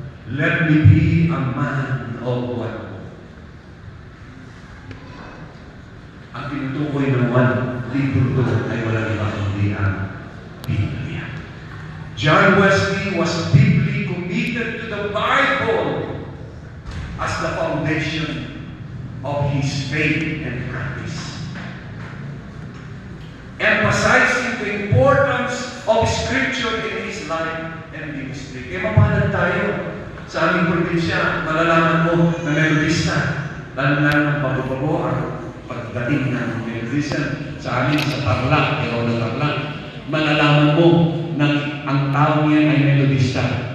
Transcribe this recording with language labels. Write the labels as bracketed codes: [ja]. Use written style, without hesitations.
[en] Let me be a man of one book. [tl] Ang tinutukoy ng one libro doon ay walang iba kundi ang Biblia. [en] John Wesley was deeply committed to the Bible as the foundation of his faith and practice, emphasizing the importance of Scripture in his life and ministry. [tl] Kaya mapalad tayo sa aming probinsya, malalaman mo na Methodista, lalo-lalo ng pagbabago ang pagdating ng Methodism sa amin sa Tarlac, pero na Tarlac, malalaman mo na ang tao niyan ay Methodista.